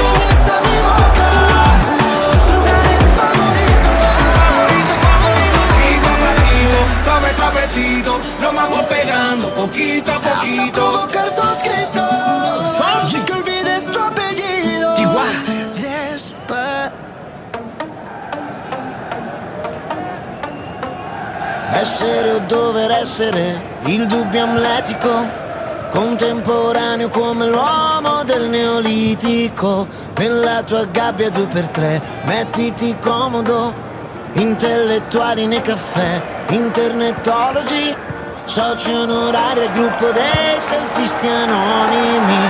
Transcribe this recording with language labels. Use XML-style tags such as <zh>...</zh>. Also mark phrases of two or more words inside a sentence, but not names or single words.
<es>Enseñas a mi boca tus lugares favoritos. Favorito, favorito, pasito a pasito, suave, suavecito, nos vamos pegando poquito a poquito. Hasta provocar tus gritos y que olvides tu apellido.</es> <it>Essere o dover essere, il dubbio amletico, contemporaneo come l'uomo del neolitico. Nella tua gabbia 2x3, mettiti comodo, intellettuali nei caffè, internetologi, soci onorari al gruppo dei selfisti anonimi.</it>